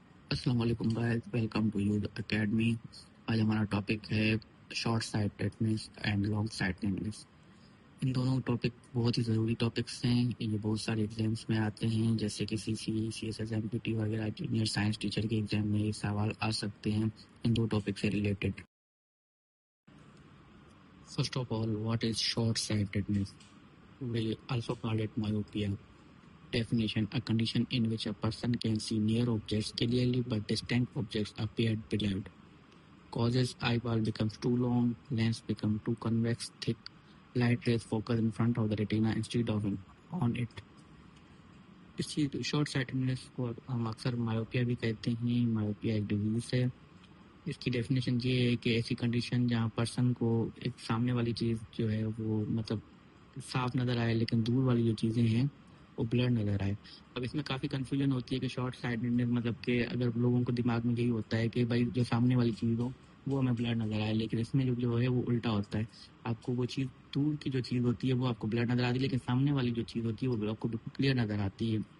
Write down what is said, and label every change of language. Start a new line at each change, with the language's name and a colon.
Urdu: السلام علیکم guys,
English: Welcome to U academy.
Urdu: آج ہمارا ٹاپک ہے short sightedness and long sightedness. ان دونوں ٹاپک بہت ہی ضروری ٹاپکس ہیں، یہ بہت سارے ایگزامس میں آتے ہیں، جیسے کہ CCE CSS MPT وغیرہ جونیئر سائنس ٹیچر کے ایگزام میں یہ سوال آ سکتے ہیں ان دو ٹاپک سے related.
English: First of all, what is short sightedness? We also call it myopia. Definition: a condition in which a person can see near objects clearly but distant objects appear blurred. Causes: eyeball becomes too long, lens becomes too convex, thick light rays focus in front of the retina instead of on it.
Urdu: اس چیز short sightedness کو ہم اکثر مایوپیا بھی کہتے ہیں۔ مایوپیا ایک disease ہے۔ اس کی ڈیفینیشن یہ ہے کہ ایسی کنڈیشن جہاں پرسن کو ایک سامنے والی چیز جو ہے وہ مطلب صاف نظر آئے لیکن دور والی جو چیزیں ہیں وہ بلر نظر آئے۔ اب اس میں کافی کنفیوژن ہوتی ہے کہ شارٹ سائٹڈنس مطلب کہ اگر لوگوں کو دماغ میں یہی ہوتا ہے کہ بھائی جو سامنے والی چیز ہو وہ ہمیں بلر نظر آئے، لیکن اس میں جو ہے وہ الٹا ہوتا ہے۔ آپ کو وہ چیز دور کی جو چیز ہوتی ہے وہ آپ کو بلر نظر آتی ہے، لیکن سامنے والی جو چیز ہوتی ہے وہ آپ کو بالکل کلیئر نظر آتی ہے۔